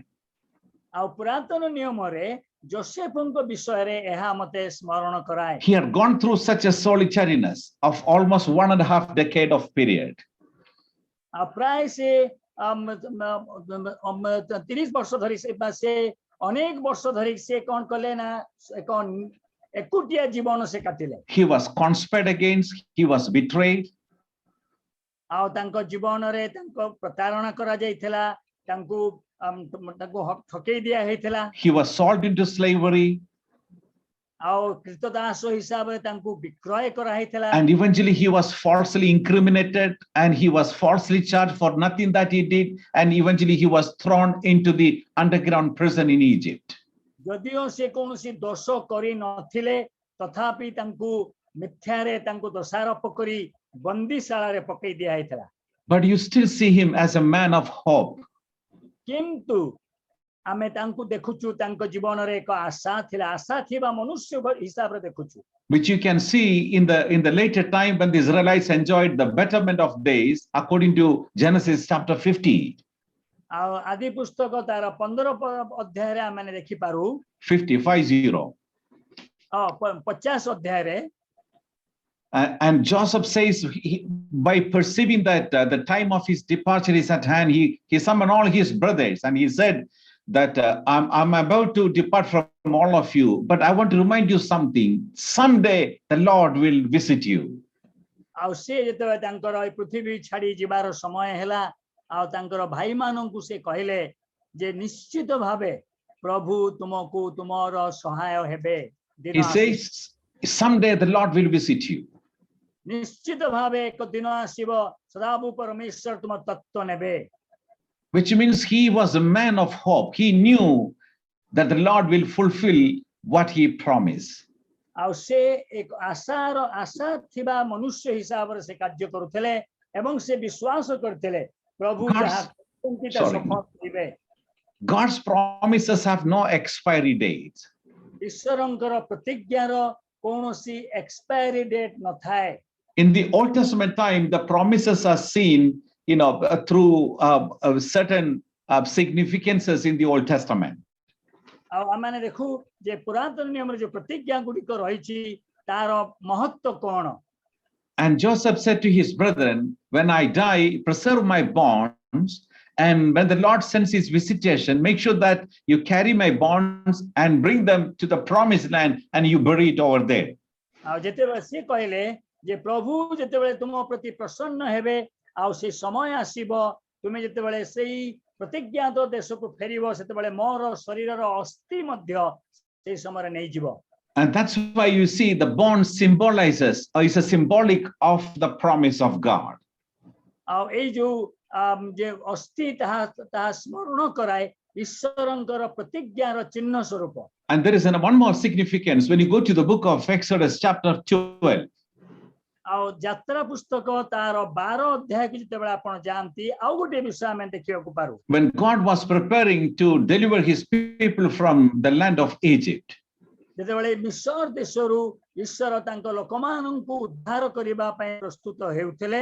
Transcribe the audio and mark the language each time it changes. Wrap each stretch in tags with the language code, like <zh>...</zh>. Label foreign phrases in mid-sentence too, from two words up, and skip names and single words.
<or>ଆଉ ପୁରାତନ ନିୟମରେ ଯୋସେଫଙ୍କ ବିଷୟରେ ଏହା ମତେ ସ୍ମରଣ କରାଏ।</or> <en>He had gone through such a solitariness of almost 1.5 decade of period.</en> <or>ଆଉ ପ୍ରାୟ ସେ 30 ବର୍ଷ ଧରି ସେ ଅନେକ ବର୍ଷ ଧରି ସେ କଣ କଲେ ନା ଏକ ଏକୁଟିଆ ଜୀବନ ସେ କାଟିଲେ।</or> <en>He was conspired against, he was betrayed.</en> <or>ଆଉ ତାଙ୍କ ଜୀବନରେ ତାଙ୍କ ପ୍ରତାରଣା କରାଯାଇଥିଲା, ତାଙ୍କୁ ଠକେଇ ଦିଆ ହେଇଥିଲା।</or> <en>He was sold into slavery.</en> <or>ଆଉ କ୍ରୀତଦାସ ହିସାବରେ ତାଙ୍କୁ ବିକ୍ରୟ କରାହେଇଥିଲା।</or> <en>And eventually he was falsely incriminated and he was falsely charged for nothing that he did, and eventually he was thrown into the underground prison in Egypt.</en> <or>ଯଦିଓ ସେ କୌଣସି ଦୋଷ କରି ନଥିଲେ ତଥାପି ତାଙ୍କୁ ମିଥ୍ୟାରେ ତାଙ୍କୁ ଦୋଷାରୋପ କରି ବନ୍ଦୀଶାଳାରେ ପକେଇ ଦିଆ ହେଇଥିଲା।</or> <en>But you still see him as a man of hope.</en> <or>କିନ୍ତୁ ଆମେ ତାଙ୍କୁ ଦେଖୁଛୁ ତାଙ୍କ ଜୀବନରେ ଏକ ଆଶା ଥିଲା, ଆଶା ଥିବା ମନୁଷ୍ୟ ହିସାବରେ ଦେଖୁଛୁ।</or> <en>Which you can see in the later time when the Israelites enjoyed the betterment of days, according to Genesis chapter 50.</en> <or>ଆଉ ଆଦି ପୁସ୍ତକ ତାର 15 ଅଧ୍ୟାୟରେ ଆମେ ଦେଖିପାରୁ 50. 50 ଅଧ୍ୟାୟରେ।</or> <en>And Joseph says, by perceiving that the time of his departure is at hand, he summoned all his brothers and he said that I'm about to depart from all of you, but I want to remind you something. Someday the Lord will visit you.</en> <or>ଆଉ ସେ ଯେତେବେଳେ ତାଙ୍କର ଏ ପୃଥିବୀ ଛାଡି ଯିବାର ସମୟ ହେଲା ଆଉ ତାଙ୍କର ଭାଇମାନଙ୍କୁ ସେ କହିଲେ ଯେ ନିଶ୍ଚିତ ଭାବେ ପ୍ରଭୁ ତୁମକୁ ତୁମର ସହାୟ ହେବେ।</or> <en>He says, someday the Lord will visit you.</en> <or>ନିଶ୍ଚିତ ଭାବେ ଏକ ଦିନ ଆସିବ ସଦାପ୍ରଭୁ ପରମେଶ୍ୱର ତୁମ ତତ୍ତ୍ୱ ନେବେ।</or> <en>Which means he was a man of hope. He knew that the Lord will fulfill what he promised.</en> <or>ଆଉ ସେ ଏକ ଆଶା ଥିବା ମନୁଷ୍ୟ ହିସାବରେ ସେ କାର୍ଯ୍ୟ କରୁଥିଲେ ଏବଂ ସେ ବିଶ୍ୱାସ କରିଥିଲେ ପ୍ରଭୁ ଯାହା କହିଛନ୍ତି ତାହା ସଫଳ କରିବେ।</or> <en>God's promises have no expiry date.</en> <or>ଈଶ୍ୱରଙ୍କର ପ୍ରତିଜ୍ଞାର କୌଣସି</or> <en>expiry date</en> <or>ନଥାଏ।</or> <en>In the Old Testament time, the promises are seen, through certain significances in the Old Testament.</en> <or>ଆଉ ଆମେ ଦେଖୁ ଯେ ପୁରାତନ ନିୟମରେ ଯୋଉ ପ୍ରତିଜ୍ଞା ଗୁଡ଼ିକ ରହିଛି ତାର ମହତ୍ତ୍ୱ କଣ।</or> <en>And Joseph said to his brethren, when I die, preserve my bonds, and when the Lord sends his visitation, make sure that you carry my bonds and bring them to the promised land and you bury it over there.</en> <or>ଆଉ ଯେତେବେଳେ ସେ କହିଲେ ଯେ ପ୍ରଭୁ ଯେତେବେଳେ ତୁମ ପ୍ରତି ପ୍ରସନ୍ନ ହେବେ ଆଉ ସେ ସମୟ ଆସିବ ତୁମେ ଯେତେବେଳେ ସେଇ ପ୍ରତିଜ୍ଞାତ ଦେଶକୁ ଫେରିବ ସେତେବେଳେ ମୋର ଶରୀରର ଅସ୍ଥି ମଧ୍ୟ ସେଇ ସମୟରେ ନେଇଯିବ।</or> <en>And that's why you see the bond symbolizes, or is a symbolic of the promise of God.</en> <or>ଆଉ ଏଇ ଯୋଉ ଯେ ଅସ୍ଥି ତାହା ସ୍ମରଣ କରାଏ ଈଶ୍ୱରଙ୍କର ପ୍ରତିଜ୍ଞାର ଚିହ୍ନ ସ୍ୱରୂପ।</or> <en>And there is one more significance when you go to the book of Exodus chapter 12.</en> <or>ଆଉ ଯାତ୍ରା ପୁସ୍ତକ ତାର 12 ଅଧ୍ୟାୟକୁ ଯେତେବେଳେ ଆପଣ ଯାଆନ୍ତି ଆଉ ଗୋଟେ ବିଷୟ ଆମେ ଦେଖିବାକୁ ପାରୁ।</or> <en>When God was preparing to deliver his people from the land of Egypt.</en> <or>ଯେତେବେଳେ ମିସ୍ର ଦେଶରୁ ଈଶ୍ୱର ତାଙ୍କ ଲୋକମାନଙ୍କୁ ଉଦ୍ଧାର କରିବା ପାଇଁ ପ୍ରସ୍ତୁତ ହେଉଥିଲେ।</or>